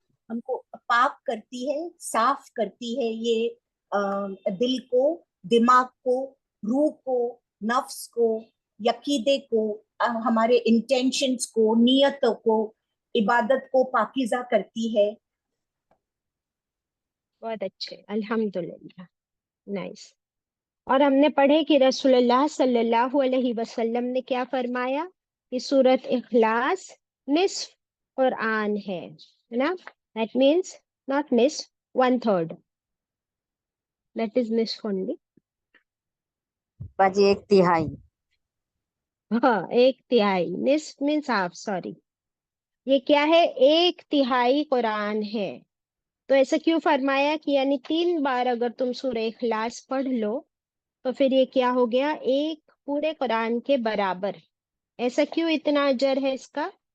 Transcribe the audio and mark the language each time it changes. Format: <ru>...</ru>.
<ur>ہم کو پاک کرتی ہے، صاف کرتی ہے. یہ دل کو، دماغ کو، روح کو، نفس کو، عقیدے کو، ہمارے انٹینشنز کو، نیتوں کو، عبادت کو پاکیزہ کرتی ہے. بہت اچھے. الحمدللہ. نائس. اور ہم نے پڑھے کہ رسول اللہ صلی اللہ علیہ وسلم نے کیا فرمایا کہ سورت اخلاص نصف قرآن ہے نا.</ur> <en>That means not نصف, 1/3. That is نصف only.</en> <ur>باجی 1/3. ہاں 1/3.</ur> <en>نصف means half. sorry.</en> <ur>یہ کیا ہے؟ 1/3 قرآن ہے. تو ایسا کیوں فرمایا کہ یعنی 3 بار اگر تم سورہ اخلاص پڑھ لو تو پھر یہ کیا ہو گیا؟ 1 پورے قرآن کے برابر. ایسا کیوں اتنا اجر ہے اس کا؟</ur>